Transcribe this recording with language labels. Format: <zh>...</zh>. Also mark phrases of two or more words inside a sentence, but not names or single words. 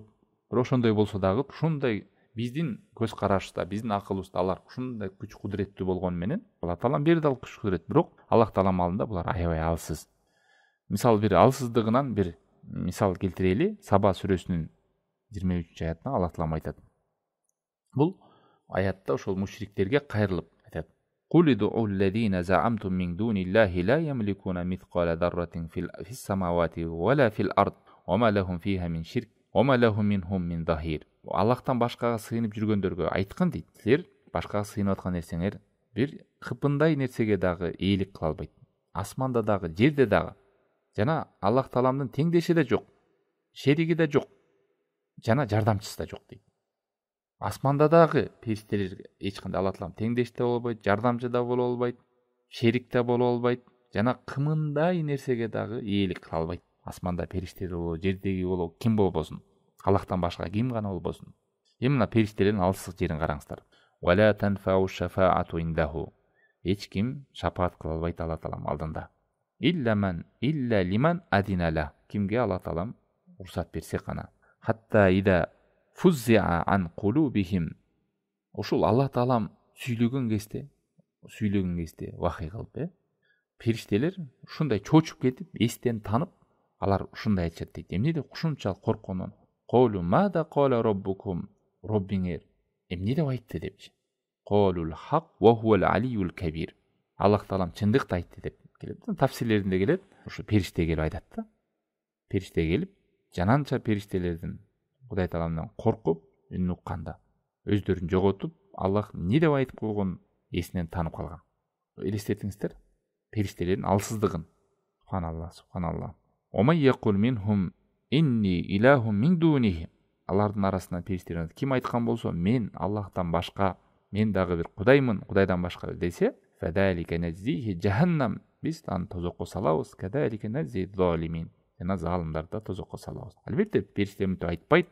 <ky>Бирок ошондой болсо дагы, ушундай биздин көз карашыбызда, биздин акылыбызда алар ушундай күч кудуреттүү болгону менен, Алла Таалам берди ал күч кудурет, бирок Аллах Таалам алдында булар аябай алсыз. Мисал бир алсыздыгынан бир мисал келтирели. Саба сүрөсүнүн 23 аятында Аллах Таалам айтат. Бул аятта ошол мушриктерге кайрылып айтат:</ky> <ar>"قل ادعوا الذين زعمتم من دون الله لا يملكون مثقال ذرة في السماوات ولا في الأرض وما لهم فيهما من شرك وما لهم منهم من ظهير."</ar> <ky>Аллахтан башкага сыйынып жүргөндөргө айткан дейт: силер башкага сыйынып аткан нерсеңер бир кыпындай нерсеге дагы ээлик кыла албайт. Асманда дагы, жерде дагы жана Аллах Тааламдын теңдеши да жок, шериги да жок, жана жардамчысы да жок дейт. Асманда дагы периштелерге эч кандай Аллах Таалам теңдеш да боло албайт, жардамчы да боло албайт, шерик да боло албайт, жана кымындай нерсеге дагы ээлик кыла албайт. Асманда периштелер болобу, жердеги болобу, ким болбосун, Аллахтан башка ким гана болбосун. Эми мына периштелердин алсыз жерин караңыздар.</ky> <ar>ولا تنفع الشفاعة عنده.</ar> <ky>Эч ким шапаат кыла албайт Аллах Таалам алдында.</ky> <ar>إلا لمن أذن له.</ar> <ky>Кимге Аллах Таалам уруксат берсе гана.</ky> <ar>حتى إذا فزع عن قلوبهم.</ar> <ky>Ошол Аллах Таалам сүйлөгөн кезде вахый кылып, периштелер ушундай чочуп кетип, эстен танып, алар ушундай айтышат дейт. Эмнеде ушунчалык коркконун?</ky> <ar>قالوا ماذا قال ربكم.</ar> <ky>Роббиңер эмне деп айтты депчи.</ky> <ar>قالوا الحق وهو العلي الكبير.</ar> <ky>Аллах Таалам чындыкты айтты деп келет. Тафсирлеринде келет. Ушу периште келип айтат да. Периште келип, жананча периштелердин Кудай Тааламдан коркуп, үнүн укканда өздөрүн жоготуп, Аллах эмне деп айтып койгонун эсинен танып калган. Элестетиңиздер периштелердин алсыздыгын. Субханаллах.</ky> <ar>ومن يقل منهم إني إله من دونه.</ar> <ky>Алардын арасынан периштелер ким айткан болсо, мен Аллахтан башка, мен дагы бир кудаймын, Кудайдан башка десе,</ky> <ar>فذلك نجزيه جهنم.</ar> <ky>Биз аны тозокко салабыз,</ky> <ar>كذلك نجزي الظالمين.</ar> <ky>Жана залымдарды тозокко салабыз. Албетте периштелер мынтип айтпайт.</ky>